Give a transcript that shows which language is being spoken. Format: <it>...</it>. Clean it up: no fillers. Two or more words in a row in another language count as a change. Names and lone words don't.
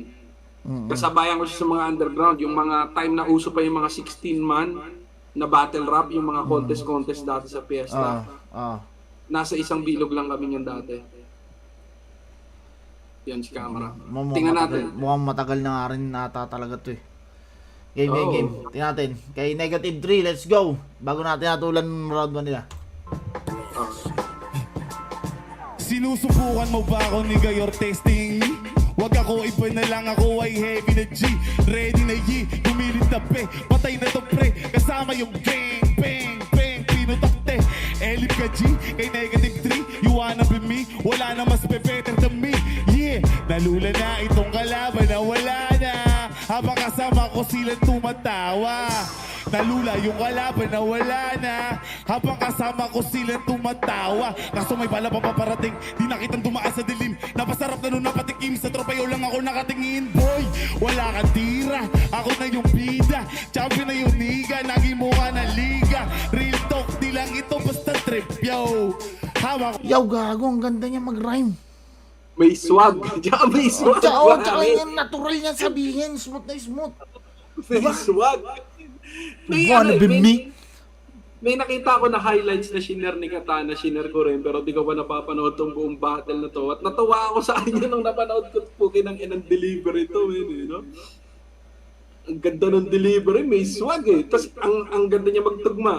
<tl>Kasabayan ko siya sa mga underground, yung mga time na uso pa yung mga 16-man na</tl> <en>battle rap,</en> <tl>yung mga contest dati sa Fiesta. Nasa isang bilog lang kami niyan dati. Yan si Camera. Tingnan natin. Mukhang matagal na nga rin nata talaga to Game. Tingnan natin. Kay Negative 3,</tl> <en>let's go.</en> <tl>Bago natin natulan round 1 nila. Sinusubukan mo ba ako,</tl> <en>nigga, you're testing me?</en> <tl>Wag ako, iba na lang ako ay heavy na G. Ready na Y, kumilit na pe. Patay na to pre, kasama yung gang, bang, bang. Pinutakte, elip ka G, kay Negative 3.</tl> <en>You wanna be me,</en> <tl>wala na mas</tl> <en>better than me. Yeah,</en> <tl>nalula na itong kalaban na wala na. Habang kasama ko silang tumatawa. Nalula yung kalaban na wala na. Habang kasama ko silang tumatawa. Kaso may bala pa paparating, di nakitang dumaan sa dilim. Napasarap na nun napatikim, sa tropayo lang ako nakatingin. Boy, wala kang tira, ako na yung bida. Champion na yung niga, naging mukha na liga.</tl> <en>Real talk,</en> <tl>di lang ito basta</tl> <en>trip, yo.</en> <tl>Hawak Yaw, gago, ang ganda niya mag-rhyme. May swag. Tsaka may swag. Tsaka yung natural niya sabihin, smooth na smooth. May swag.</tl> <en>You wanna be me?</en> <tl>May nakita ako na highlights na shiner ni Katana, shiner ko rin, pero di ko pa napapanood tong buong battle na to. At natawa ako sa kanya nung napanood ko po kinang inang delivery to, no? Ang ganda ng delivery, may swag Tapos ang ganda niya magtugma.</tl>